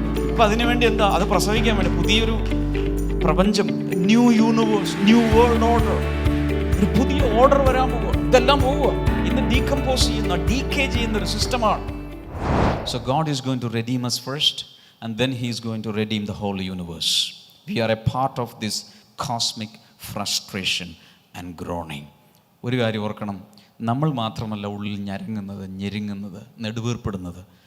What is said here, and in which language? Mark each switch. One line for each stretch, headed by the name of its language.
Malayalam: അപ്പൊ അതിനുവേണ്ടി എന്താ? അത് പ്രസവിക്കാൻ വേണ്ടി പുതിയൊരു പ്രപഞ്ചം, new universe, new world order, ഒരു പുതിയ ഓർഡർ വരാൻ പോവുക. ഇതെല്ലാം പോവുക. ഇന്ന് ഡീകമ്പോസ് ചെയ്യുന്ന, ഡീകേ ചെയ്യുന്ന ഒരു സിസ്റ്റമാണ്.
English: So God is going to redeem us first and then he is going to redeem the whole universe. We are a part of this cosmic frustration and groaning.
Malayalam: ഒരു കാര്യം ഓർക്കണം, നമ്മൾ മാത്രമല്ല ഉള്ളിൽ ഞരങ്ങുന്നത്, ഞെരുങ്ങുന്നത്, നെടുവീർപ്പെടുന്നത്.